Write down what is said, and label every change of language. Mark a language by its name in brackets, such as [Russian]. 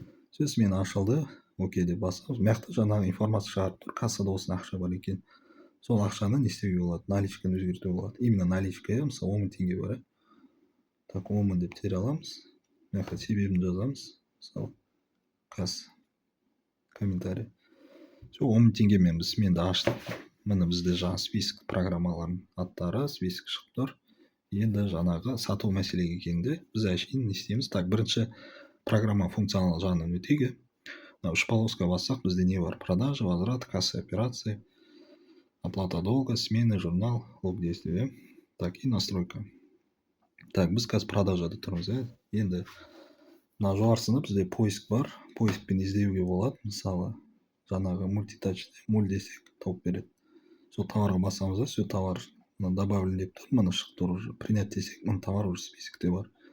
[Kazakh] Все, смена ашылды, окей деп басамыз. Маяқта жаңағы информация шығарып тұр, кассада осыны ақша бар екен. Сол ақшаны не істеуге болады, наличканы өзгертуге болады. Именно наличка, мысалы 10 000 теңге бар. Так, 10 000 деп тере аламыз. Маяқта себебін жазамыз. Мысалы, касса, комментарий. Все, 10 000 теңгемен біз сменді аштық. Міне бізде жаңа список программалардың аттары, список шығып тұр. Енді жаңағы сату мәселеге келгенде біз әшейін не істейміз? Так, бірінші программа функционал жағынан өтейік. Үш полоска бассақ, бізде не бар? [Russian] Продажа, возврат, касса, операции, оплата долга, смены, журнал, лог действия. Так, и настройка. [Kazakh] Так, біз қазір продажада тұрмыз, Енді мына жоғарысында бізде поиск бар. Поискпен іздеуге болады. Мысалы, жаңағы мультитач, муль десек тауып береді. Сол товарға басамыз да, [Russian] все товар добавлен [Kazakh] деп тұр, мына шығып тұр уже. Принять десек, мына товар уже списокте бар.